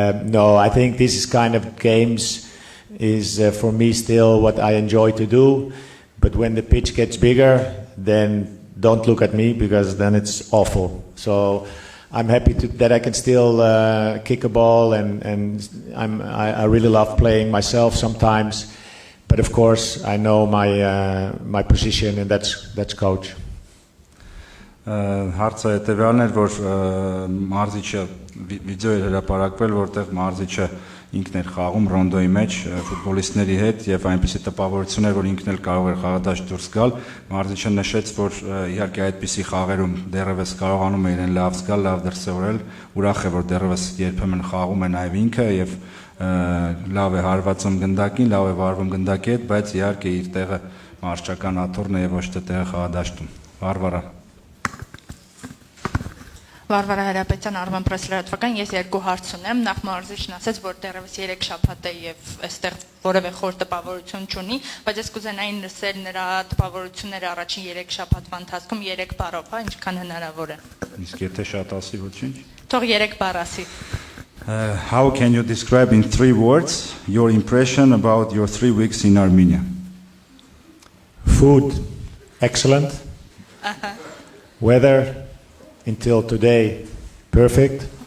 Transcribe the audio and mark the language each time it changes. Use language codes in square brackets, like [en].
[en] No, I think this is kind of games is for me still what I enjoy to do, but when the pitch gets bigger, then don't look at me because then it's awful. So I'm happy that I can still kick a ball, and I really love playing myself sometimes, but of course I know my position, and that's coach. [hy] Հարցը հետևյալն էր, որ մարզիչը վիդեո էր հրապարակվել, որտեղ մարզիչը ինքն էր խաղում ռոնդոյի մեջ ֆուտբոլիստների հետ եւ այնպիսի տպավորություն էր, որ ինքն էլ կարող էր խաղադաշտ դուրս գալ. Մարզիչը նշեց, որ իհարկե այդպիսի խաղերում դեռևս կարողանում է իրեն լավ զգալ, լավ դրսևորել, ուրախ է, որ դեռևս երբեմն խաղում է նաեւ ինքը եւ լավ է հարվածում գնդակին, լավ է վարվում գնդակի հետ, բայց իհարկե իր տեղը մարշչական աթոռն է եւ ոչ թե տեղը խաղադաշտում։ Վարվարա։ Վարվարա Հարապետյան, Armen Press լրատվական, ես երկու հարց ունեմ։ Նախ մարզիչն ասաց, որ դեռևս 3 շաբաթ է եւ այստեղ որևէ խոր տպավորություն չունի, բայց ես կուզենայի լսել նրա տպավորությունները առաջին 3 շաբաթվա ընթացքում 3 բառով, հա, ինչքան հնարավոր է։ Իսկ եթե շատ ասի ոչինչ։ Թող 3 բառ ասի։ [en] How can you describe in 3 words your impression about your 3 weeks in Armenia? Food, excellent. Weather, until today, perfect.